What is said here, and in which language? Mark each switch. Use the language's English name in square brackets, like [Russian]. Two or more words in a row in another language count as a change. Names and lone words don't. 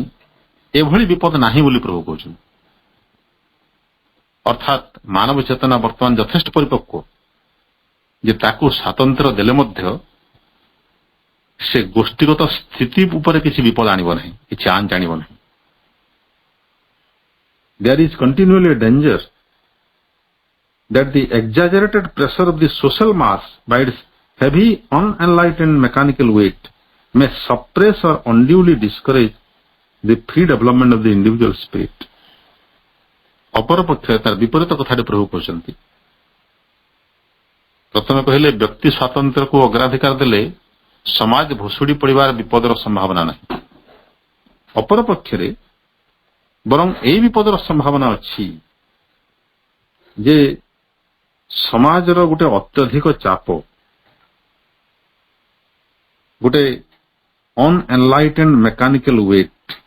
[Odia] ଏଭଳି ବିପଦ ନାହିଁ ବୋଲି ପ୍ରଭୁ କହୁଛନ୍ତି। ଅର୍ଥାତ୍ ମାନବ ଚେତନା ବର୍ତ୍ତମାନ ଯଥେଷ୍ଟ ପରିପକ୍ୱ ଯେ ତାକୁ ସ୍ୱାତନ୍ତ୍ର୍ୟ ଦେଲେ ମଧ୍ୟ ସେ ଗୋଷ୍ଠୀଗତ ସ୍ଥିତି ଉପରେ କିଛି ବିପଦ ଆଣିବ ନାହିଁ, କିଛି ଆଞ୍ଚ ଆଣିବ ନାହିଁ। [English] There is continually a danger that the exaggerated pressure of the social mass by its heavy, unenlightened mechanical weight may suppress or unduly discourage the free development of the individual spirit. [Odia] ଅପରପକ୍ଷରେ ତାର ବିପରୀତ କଥାଟି ପ୍ରଭୁ କହୁଛନ୍ତି। ପ୍ରଥମେ କହିଲେ ବ୍ୟକ୍ତି ସ୍ୱାତନ୍ତ୍ର୍ୟକୁ ଅଗ୍ରାଧିକାର ଦେଲେ ସମାଜ ଭୁଷୁଡି ପଡ଼ିବାର ବିପଦର ସମ୍ଭାବନା ନାହିଁ। ଅପରପକ୍ଷରେ ବରଂ ଏହି ବିପଦର ସମ୍ଭାବନା ଅଛି ଯେ ସମାଜର ଗୋଟେ ଅତ୍ୟଧିକ ଚାପ, ଗୋଟେ [English] unenlightened mechanical weight,